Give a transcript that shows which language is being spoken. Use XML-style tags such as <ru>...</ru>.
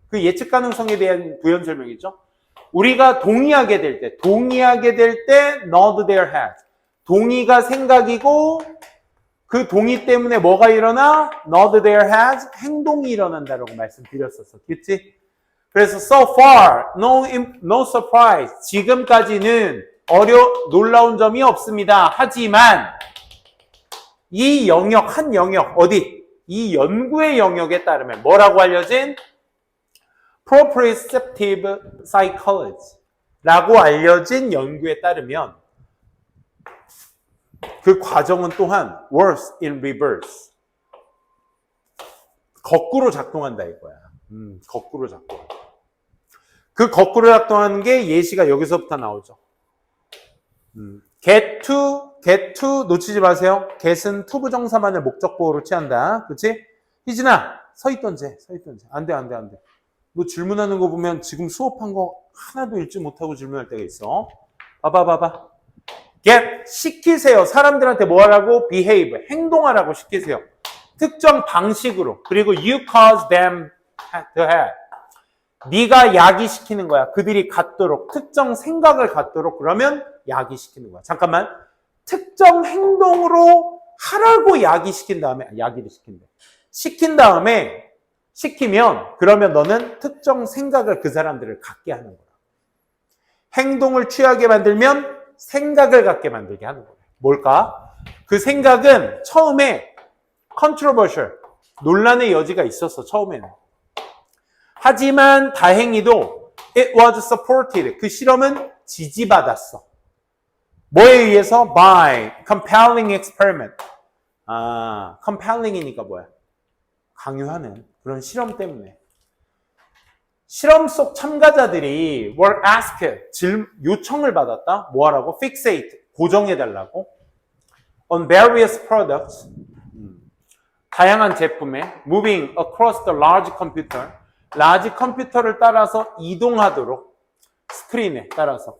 <ko>그 예측 가능성에 대한 부연 설명이죠. 우리가 동의하게 될 때</ko> <en>nod their head.</en> <ko>동의가 생각이고 그 동의 때문에 뭐가 일어나?</ko> <en>nod their heads,</en> <ko>행동이 일어난다라고 말씀드렸었어. 그치? 그래서</ko> <en>so far, no surprise.</en> <ko>지금까지는 놀라운 점이 없습니다. 하지만 이 영역, 한 영역, 어디? 이 연구의 영역에 따르면 뭐라고 알려진? proprioceptive psychology 라고 알려진 연구에 따르면 그 과정은 또한</ko> <en>works in reverse.</en> <ko>거꾸로 작동한다 이거야. 거꾸로 작동한다. 그 거꾸로 작동하는 게 예시가 여기서부터 나오죠. get to 놓치지 마세요. get은 to 부정사만을 목적보호로 취한다. 그치? 희진아, 서 있던지. 안 돼. 너 질문하는 거 보면 지금 수업한 거 하나도 읽지 못하고 질문할 때가 있어. 봐봐. get, 시키세요. 사람들한테 뭐 하라고? behave, 행동하라고 시키세요. 특정 방식으로. 그리고</ko> <en>you cause them to have.</en> <ko>네가 야기시키는 거야. 그들이 갖도록, 특정 생각을 갖도록 그러면 야기시키는 거야. 잠깐만. 특정 행동으로 하라고 야기시킨 다음에, 야기를 시킨대. 시키면 그러면 너는 특정 생각을 그 사람들을 갖게 하는 거야. 행동을 취하게 만들면 생각을 갖게 만들게 하는 거야. 뭘까? 그 생각은 처음에 controversial, 논란의 여지가 있었어, 처음에는. 하지만 다행히도</ko> <en>it was supported,</en> <ko>그 실험은 지지받았어. 뭐에 의해서?</ko> <en>by compelling experiment.</en> <ko>compelling이니까 뭐야? 강요하는 그런 실험 때문에. 실험 속 참가자들이</ko> <en>were asked,</en> <ko>요청을 받았다. 뭐 하라고? fixate, 고정해달라고.</ko> <en>on various products,</en> <ko>다양한 제품에</ko> <en>moving across the large computer,</en> <ko>라지 컴퓨터를 따라서 이동하도록 스크린에 따라서.</ko>